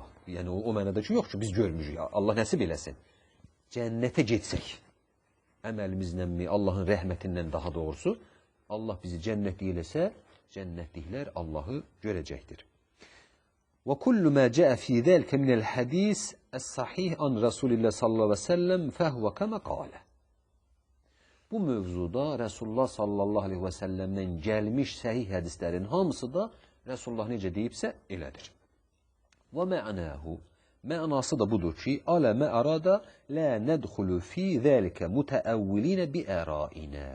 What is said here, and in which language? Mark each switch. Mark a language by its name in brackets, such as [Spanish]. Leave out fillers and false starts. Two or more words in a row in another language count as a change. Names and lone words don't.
[Azerbaijani] Yəni, o mənada ki, yox ki, biz görmüşük. Allah nəsib eləsin. Cənnətə getsək, əməlimizlə mi, Allahın rəhmətindən daha doğrusu, Allah bizi cənnətlik eləsə, cənnətliklər Allahı görəcəkdir. [Arabic] وكل ما جاء في ذلك من الحديث الصحيح عن رسول الله صلى الله عليه وسلم فهو كما قال. [Azerbaijani] Bu mövzuda Rasulullah [Arabic] صلى الله عليه وسلم [Azerbaijani] gəlmiş səhih hədislərin hamısı da Rasulullah necə deyibsə elədir. [Arabic] ومعناه, [Azerbaijani] mənası da budur ki, [Arabic] على ما أراد لا ندخل في ذلك متأولين بآرائنا.